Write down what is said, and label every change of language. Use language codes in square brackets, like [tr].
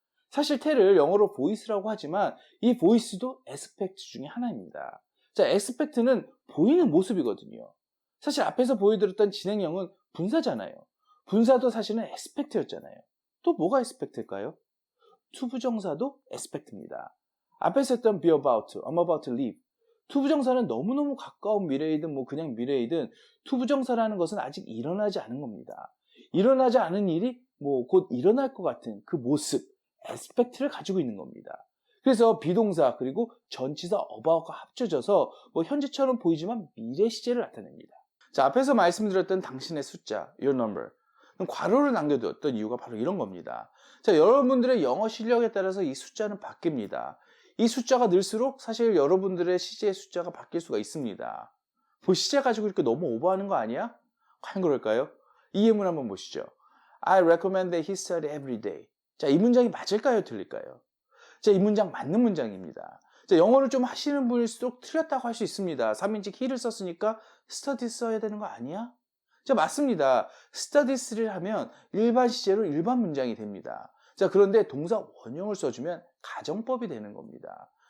[ko] 사실 태를 영어로 보이스라고 하지만 이 보이스도 에스펙트 중에 하나입니다. 자, 에스펙트는 보이는 모습이거든요. 사실 앞에서 보여드렸던 진행형은 분사잖아요. 분사도 사실은 에스펙트였잖아요. 또 뭐가 에스펙트일까요? 투부정사도 에스펙트입니다. 앞에서 했던 [en] be about, I'm about to leave. [ko] 투부정사는 너무너무 가까운 미래이든 뭐 그냥 미래이든 투부정사라는 것은 아직 일어나지 않은 겁니다. 일어나지 않은 일이 뭐 곧 일어날 것 같은 그 모습, 에스펙트를 가지고 있는 겁니다. 그래서 비동사 그리고 전치사 about가 합쳐져서 뭐 현재처럼 보이지만 미래 시제를 나타냅니다. 자, 앞에서 말씀드렸던 당신의 숫자, [en] your number. [ko] 괄호를 남겨두었던 이유가 바로 이런 겁니다. 자, 여러분들의 영어 실력에 따라서 이 숫자는 바뀝니다. 이 숫자가 늘수록 사실 여러분들의 시제의 숫자가 바뀔 수가 있습니다. 뭐 시제 가지고 이렇게 너무 오버하는 거 아니야? 과연 그럴까요? 이 예문 한번 보시죠. [en] I recommend that he study every day. [ko] 자, 이 문장이 맞을까요? 틀릴까요? 자, 이 문장 맞는 문장입니다. 자, 영어를 좀 하시는 분일수록 틀렸다고 할 수 있습니다. 3인칭 he를 썼으니까 study 써야 되는 거 아니야? 자, 맞습니다. studies를 하면 일반 시제로 일반 문장이 됩니다. 자, 그런데 동사 원형을 써주면 가정법이 되는 겁니다.